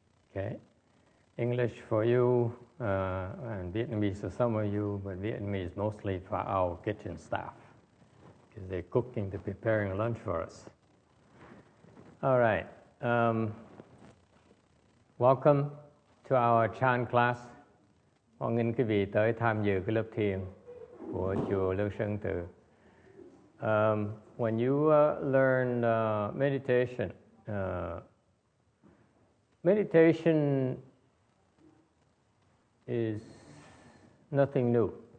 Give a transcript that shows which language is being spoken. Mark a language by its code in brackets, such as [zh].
[en] Okay, English for you and Vietnamese for some of you, but Vietnamese mostly for our kitchen staff because they're cooking, they're preparing lunch for us. All right. Welcome to our Chan class. [vi] Hoan nghênh quý vị tới tham dự cái lớp thiền của chùa Lương Sơn Tự. [en] When you learn meditation, meditation is nothing new.